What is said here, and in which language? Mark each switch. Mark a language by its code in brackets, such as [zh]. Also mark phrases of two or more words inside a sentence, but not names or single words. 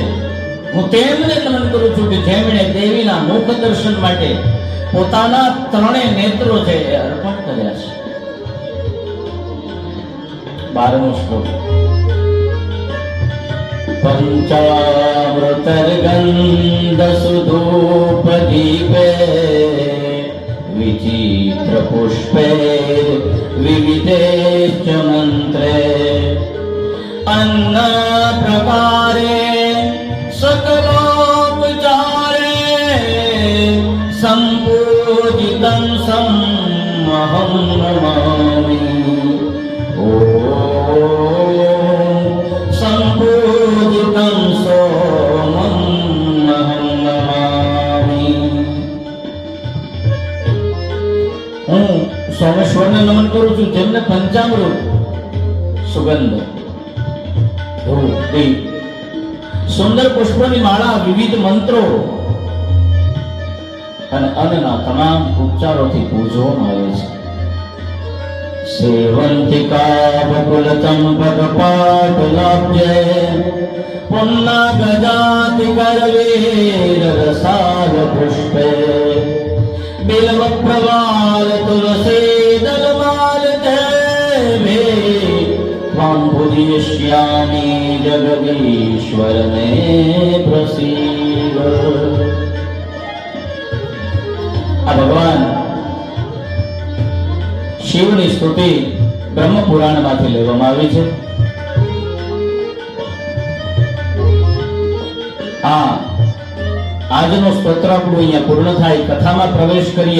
[gu] હું તેમને નમન કરું છું કે જેમણે દેવીના મુખ દર્શન માટે પોતાના ત્રણેય નેત્રો છે એ અર્પણ કર્યા છે. 12મો શ્લોક. [sa] પંચામૃતર્ગંધ સુધૂપદીપે વિચિત્ર पुष्पे विविधेश्च मंत्रे अन्न प्रकारे सकलोपचारे संपूजितं समहं नमामि। संपूजितं सोमं अहं नमामि। [gu] હું સોમેશ્વરને નમન કરું છું, જેમને પંચામૃત, સુગંધ, ધૂપ, દીપ, સુંદર પુષ્પની માળા, વિવિધ મંત્રો અને અન્નના તમામ ઉપચારોથી પૂજવામાં આવે છે. [sa] સેવંતિકા બકુલ ચંપક પાટલાબ્જે પુન્ના ગજાતિ કરવીર રસાલ પુષ્પે बिल्व प्रवाल तुलसी दलमाल देवे त्वां पूजयिष्यामि जगदीश्वर मे प्रसीद। [gu] આ ભગવાન શિવની સ્તુતિ બ્રહ્મ પુરાણમાંથી લેવામાં આવી છે. આજનો સ્તોત્ર આપણું અહીંયા પૂર્ણ થાય, કથામાં પ્રવેશ કરીએ.